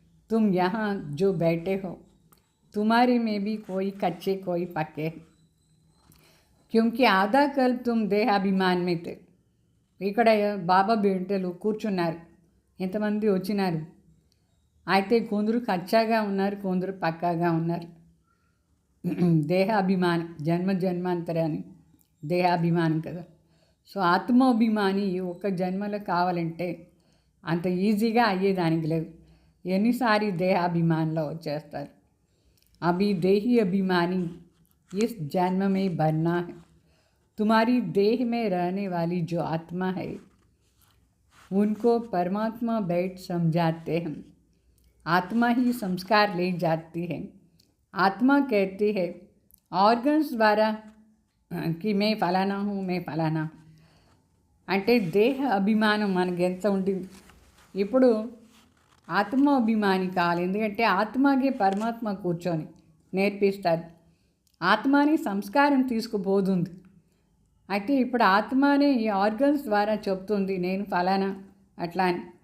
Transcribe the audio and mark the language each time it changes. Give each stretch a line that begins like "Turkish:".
Hindi: तुम यहाँ जो बैठे हो तुम्हारे में भी कोई कच्चे कोई पक्के, क्योंकि आधा कल्प तुम देहाभिमान में थे.
Telugu: ఇక్కడ బాబా బిడ్డలు కూర్చున్నారు, ఎంతమంది వచ్చినారు. అయితే కొందరు కచ్చాగా ఉన్నారు, కొందరు పక్కాగా ఉన్నారు. దేహాభిమానం జన్మాంతరాన్ని దేహాభిమానం కదా. సో ఆత్మాభిమాని ఒక్క జన్మలో కావాలంటే అంత ఈజీగా అయ్యేదానికి లేదు. ఎన్నిసారి దేహాభిమానంలో వచ్చేస్తారు.
Hindi: అభి देही अभिमानी इस जन्म में बनना है. तुम्हारी देह में रहने वाली जो आत्मा है उनको परमात्मा बैठ समझाते हैं. आत्मा ही संस्कार ले जाती है. आत्मा कहती है ऑर्गन्स द्वारा कि मैं फलाना हूँ, मैं फलाना.
Telugu: అంటే దేహ అభిమానం మనకి ఎంత ఉంటుంది. ఇప్పుడు ఆత్మాభిమాని కావాలి, ఎందుకంటే ఆత్మకి పరమాత్మ కూర్చొని నేర్పిస్తారు. ఆత్మని సంస్కారం తీసుకుపోతుంది. అయితే ఇప్పుడు ఆత్మనే ఈ ఆర్గన్స్ ద్వారా చెప్తుంది నేను ఫలానా అట్లా అని.